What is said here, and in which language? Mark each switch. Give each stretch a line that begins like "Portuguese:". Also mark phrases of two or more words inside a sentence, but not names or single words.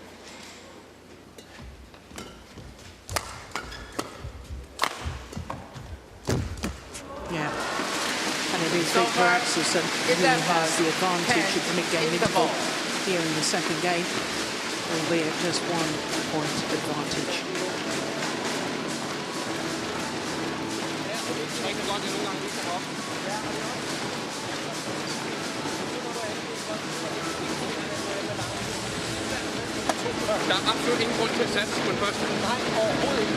English: Yeah. And it is Viktor Axelsen who has the advantage of the mid-game interval here in the second game, albeit just 1 point advantage.
Danish: Der er absolut ingen grund til at satse på den første. Nej, overhovedet ikke.